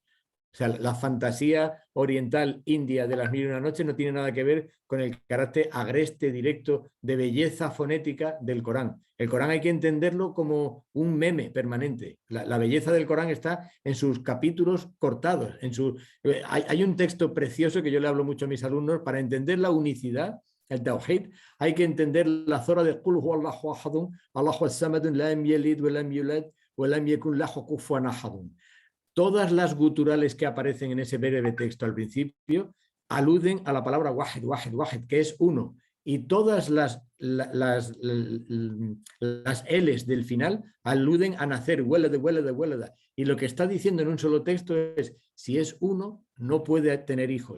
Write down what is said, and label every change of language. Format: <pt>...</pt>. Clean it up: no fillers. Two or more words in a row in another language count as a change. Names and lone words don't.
<es>O sea, la fantasía oriental india de Las Mil y Una Noches no tiene nada que ver con el carácter agreste, directo, de belleza fonética del Corán. El Corán hay que entenderlo como un meme permanente. La belleza del Corán está en sus capítulos cortados. Hay un texto precioso que yo le hablo mucho a mis alumnos. Para entender la unicidad, el Tawhid, hay que entender la zora de</es> <ar>قل هو الله أحد الله الصمد لم يلد ولم يولد ولم يكن له كفوا أحد.</ar> <es>Todas las guturales que aparecen en ese breve texto al principio aluden a la palabra</es> <ar>واحد، واحد، واحد,</ar> <es>que es uno. y todas las L's del final aluden a nacer, hueleda. Y lo que está diciendo en un solo texto es, si es uno, no puede tener hijos.</es>